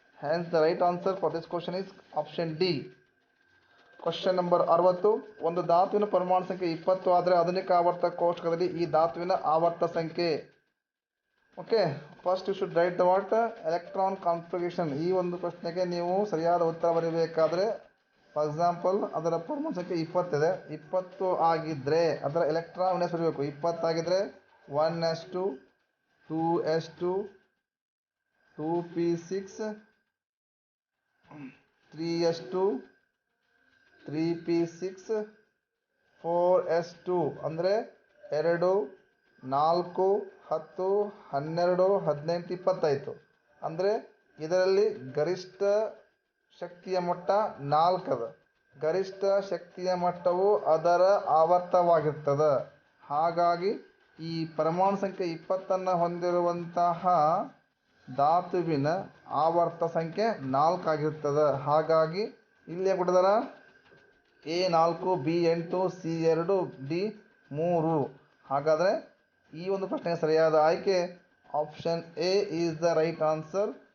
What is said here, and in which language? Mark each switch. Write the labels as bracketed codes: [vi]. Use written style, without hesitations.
[en] Hence the right answer for this question is option D. Question number 60. [kn] ಒಂದು ಧಾತುವಿನ ಪರಮಾಣು ಸಂಖ್ಯೆ 20 ಆದರೆ ಆಧುನಿಕ ಆವರ್ತ ಕೋಷ್ಟಕದಲ್ಲಿ ಈ ಧಾತುವಿನ ಆವರ್ತ ಸಂಖ್ಯೆ. [en] Okay, first you should write the what electron configuration. [kn] ಈ ಒಂದು ಪ್ರಶ್ನೆಗೆ ನೀವು ಸರಿಯಾದ ಉತ್ತರ ಬರೀಬೇಕಾದ್ರೆ, [en] for example [kn] ಅದರ ಪರಮಾಣು ಸಂಖ್ಯೆ 20 ಇದೆ. 20 ಆಗಿದ್ದರೆ ಅದರ ಎಲೆಕ್ಟ್ರಾನ್ ವಿನ್ಯಾಸ ಬರೀಬೇಕು. 20 ಆಗಿದ್ದರೆ 1s2, 2s2, 2p6, 3s2, 3p6, 4s2 ಅಂದರೆ 2, 4, 10, 12, 18, 20 ಆಯಿತು. ಅಂದರೆ ಇದರಲ್ಲಿ ಗರಿಷ್ಠ ಶಕ್ತಿಯ ಮಟ್ಟ 4 ಅದ. ಗರಿಷ್ಠ ಶಕ್ತಿಯ ಮಟ್ಟವು ಅದರ ಆವರ್ತವಾಗಿರ್ತದೆ. ಹಾಗಾಗಿ ಈ ಪರಮಾಣು ಸಂಖ್ಯೆ 20 ಹೊಂದಿರುವಂತಹ ಧಾತುವಿನ ಆವರ್ತ ಸಂಖ್ಯೆ 4 ಆಗಿರ್ತದೆ. ಹಾಗಾಗಿ ಇಲ್ಲಿ ಕೊಟ್ಟಿದ್ದಾರೆ A4, B8, C2, D3. ಹಾಗಾದರೆ ಈ ಒಂದು ಪ್ರಶ್ನೆಗೆ ಸರಿಯಾದ ಆಯ್ಕೆ option A [en] Is the right answer.